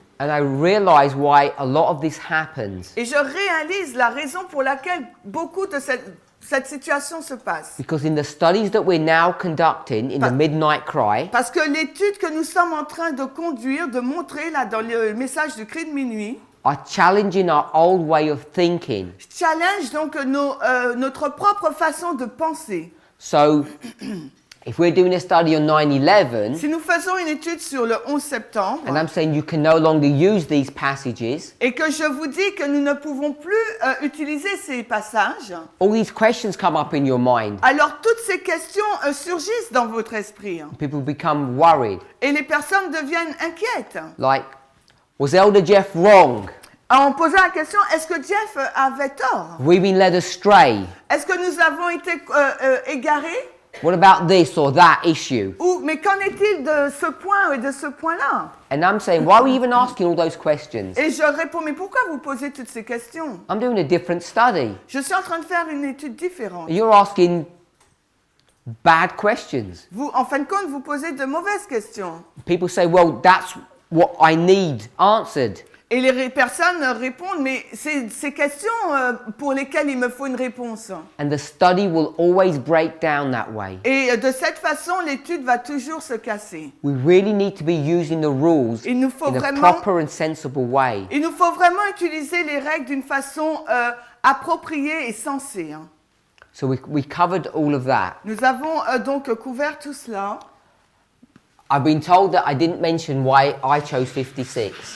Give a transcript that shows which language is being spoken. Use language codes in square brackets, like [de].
[en] And I realize why a lot of this happens. [fr] Et je réalise la raison pour laquelle beaucoup de cette situation se passe. [en] Because in the studies that we're now conducting in the Midnight Cry, [fr] Parce que l'étude que nous sommes en train de conduire, de montrer là dans le message du cri de minuit, [en] are challenging our old way of thinking. [fr] challenge donc notre propre façon de penser. [en] So, if we're doing a study on 9/11, [fr] Si nous faisons une étude sur le 11 septembre, [en] and I'm saying you can no longer use these passages, [fr] et que je vous dis que nous ne pouvons plus utiliser ces passages, [en] all these questions come up in your mind. [fr] alors toutes ces questions surgissent dans votre esprit. [en] People become worried. [fr] Et les personnes deviennent inquiètes. [en] Like, was Elder Jeff wrong? [fr] En posant la question, est-ce que Jeff avait tort? [en] Have we been led astray? [fr] Est-ce que nous avons été égarés? [en] What about this or that issue? [fr] Ou, mais qu'en est-il de ce point et de ce point-là? [en] And I'm saying, why are we even asking all those questions? [fr] Et je réponds, mais pourquoi vous posez toutes ces questions? [en] I'm doing a different study. [fr] Je suis en train de faire une étude différente. [en] You're asking bad questions. [fr] Vous, en fin de compte, vous posez de mauvaises questions. [en] People say, well, that's what I need answered. [fr] Et les personnes répondent, mais c'est ces questions pour lesquelles il me faut une réponse. [en] And the study will always break down that way. [fr] Et de cette façon, l'étude va toujours se casser. [en] We really need to be using the rules [fr] Il nous faut [en] in a [fr] vraiment- [en] proper and sensible way. [fr] Il nous faut vraiment utiliser les règles d'une façon appropriée et sensée. Hein. [en] So we covered all of that. [fr] Nous avons donc couvert tout cela. [en] I've been told that I didn't mention why I chose 56.